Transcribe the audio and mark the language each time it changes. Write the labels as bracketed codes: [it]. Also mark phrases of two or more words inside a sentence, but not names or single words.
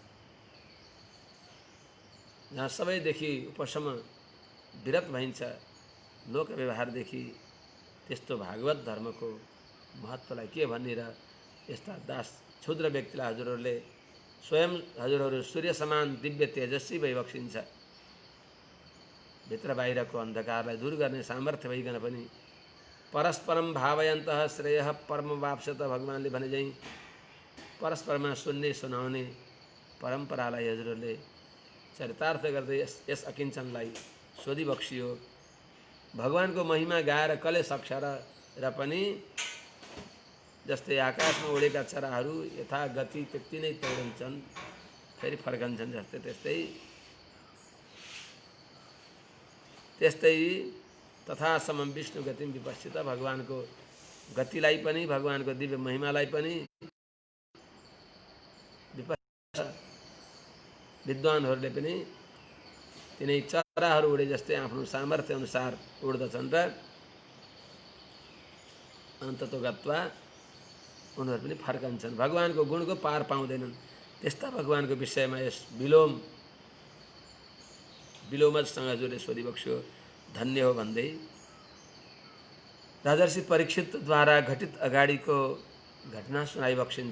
[ne] जहाँ सबैदेखि उपशम विरत भइन्छ लोक व्यवहारदेखि, त्यस्तो भागवत धर्मको महत्त्वलाई के भन्ने र यस्ता दास क्षुद्र व्यक्तिलाई हजुरहरूले स्वयं हजुरहरू सूर्य समान दिव्य तेजस्वी भइबक्सिन्छ। भित्र बाहिरको अन्धकारलाई दूर गर्ने सामर्थ्य भइकन पनि [sa] परस्परम भावयन्तः श्रेयः परम वाप्स्यत, [ne] भगवानले भने झैँ परस्परमा सुन्ने सुनाउने परम्परालाई हजुरहरूले चरितार्थ गर्दै यस अकिञ्चनलाई सोधिबक्सियो। भगवानको महिमा गाएर कसले सक्छ र पनि जस्तै आकाशमा उडेका चराहरू यथा गति त्यति नै तौडन्छन्, फेरि फर्कन्छन्, त्यस्तै [sa] तथा समम विष्णु गतिम विपश्चित, [ne] भगवानको गतिलाई पनि भगवानको दिव्य महिमालाई पनि विद्वानहरूले पनि तिनै चराहरू उडे जस्तै आफ्नो सामर्थ्य अनुसार उड्दछन् र [sa] अन्ततो गत्वा [ne] उनीहरू पनि फर्कन्छन्, भगवानको गुणको पार पाउँदैनन्। त्यस्ता भगवानको विषयमा यस विलोमजसँग हजुरले सोधिबक्स्यो, धन्य हो भन्दै राजर्षि परीक्षितद्वारा घटित अगाडिको घटना सुनाइबक्सिन्छ।